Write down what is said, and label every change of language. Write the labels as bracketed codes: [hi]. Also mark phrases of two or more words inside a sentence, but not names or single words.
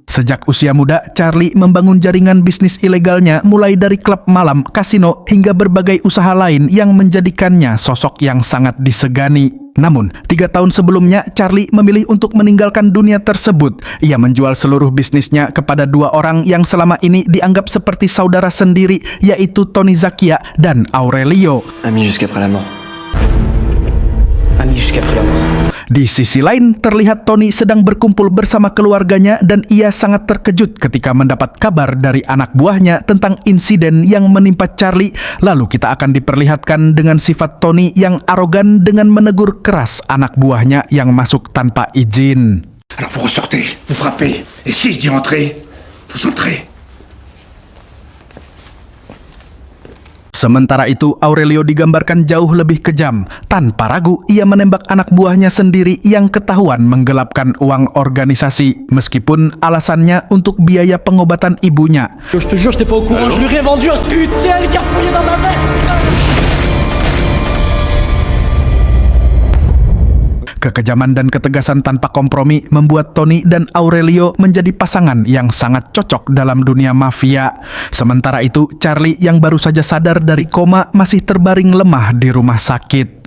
[id] Sejak usia muda, Charlie membangun jaringan bisnis ilegalnya mulai dari klub malam, kasino, hingga berbagai usaha lain yang menjadikannya sosok yang sangat disegani. Namun, 3 tahun sebelumnya, Charlie memilih untuk meninggalkan dunia tersebut. Ia menjual seluruh bisnisnya kepada 2 orang yang selama ini dianggap seperti saudara sendiri, yaitu Tony Zacchia dan Aurelio. [fr] Ami jusqu'après la mort. [id] Di sisi lain, terlihat Tony sedang berkumpul bersama keluarganya dan ia sangat terkejut ketika mendapat kabar dari anak buahnya tentang insiden yang menimpa Charlie. Lalu kita akan diperlihatkan dengan sifat Tony yang arogan dengan menegur keras anak buahnya yang masuk tanpa izin. [fr] Alors vous ressortez, vous frappez, et si je dis entrez, vous entrez. [id] Sementara itu, Aurelio digambarkan jauh lebih kejam. Tanpa ragu, ia menembak anak buahnya sendiri yang ketahuan menggelapkan uang organisasi, meskipun alasannya untuk biaya pengobatan ibunya. [fr] Je te jure, j'étais pas au courant, je lui ai vendu un putain de garfouillé dans ma tête. [id] Kekejaman dan ketegasan tanpa kompromi membuat Tony dan Aurelio menjadi pasangan yang sangat cocok dalam dunia mafia. Sementara itu, Charlie yang baru saja sadar dari koma masih terbaring lemah di rumah sakit.